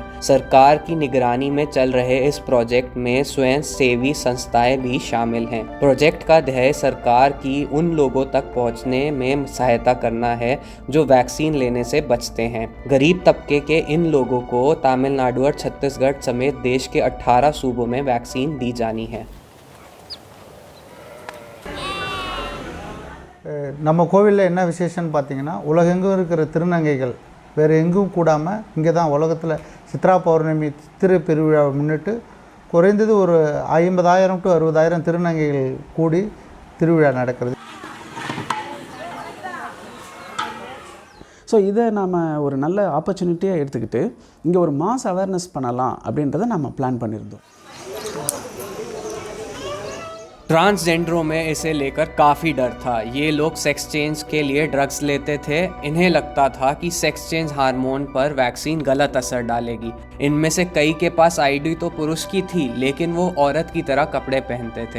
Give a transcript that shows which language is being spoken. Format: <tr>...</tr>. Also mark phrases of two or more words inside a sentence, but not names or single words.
<hi>सरकार की निगरानी में चल रहे इस प्रोजेक्ट में स्वयं सेवी संस्थाएं भी शामिल हैं। प्रोजेक्ट का ध्येय सरकार की उन लोगों तक पहुंचने में सहायता करना है जो वैक्सीन लेने से बचते हैं। गरीब तबके के इन लोगों को तमिलनाडु और छत्तीसगढ़ समेत देश के 18 सूबों में वैक्सीन दी जानी है।</hi> <ta>நம்ம கோவிலில் என்ன விசேஷம்னு பார்த்தீங்கன்னா உலகெங்கும் இருக்கிற திருநங்கைகள் வேறு எங்கும் கூடாமல் இங்கே தான் உலகத்தில் சித்ரா பௌர்ணமி சித்திரை பெருவிழாவை முன்னிட்டு குறைந்தது ஒரு 50,000 to 60,000 திருநங்கைகள் கூடி திருவிழா நடக்கிறது. ஸோ இதை நாம் ஒரு நல்ல ஆப்பர்ச்சுனிட்டியாக எடுத்துக்கிட்டு இங்கே ஒரு</ta> <en>mass awareness</en> <ta>பண்ணலாம் அப்படின்றத நம்ம பிளான் பண்ணியிருந்தோம்.</ta> <hi>ट्रांसजेंडरों में इसे लेकर काफ़ी डर था। ये लोग</hi> <en>sex change</en> <hi>के लिए ड्रग्स लेते थे। इन्हें लगता था कि</hi> <en>sex change hormone</en> <hi>पर वैक्सीन गलत असर डालेगी। इनमें से कई के पास आईडी तो पुरुष की थी, लेकिन वो औरत की तरह कपड़े पहनते थे।</hi>